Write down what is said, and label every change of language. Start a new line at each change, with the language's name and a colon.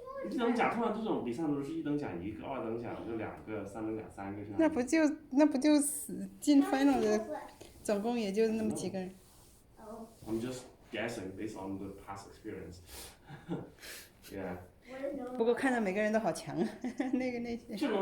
Chinese: 一等奖通常这种比赛都是一等奖一个，二等奖就两个，三等奖三个这样。那不就进 final 的，总共也就那么几个人。
English: I'm just guessing based on the past experience. Yeah.
Chinese: 不过看着每个人都好强啊，那些。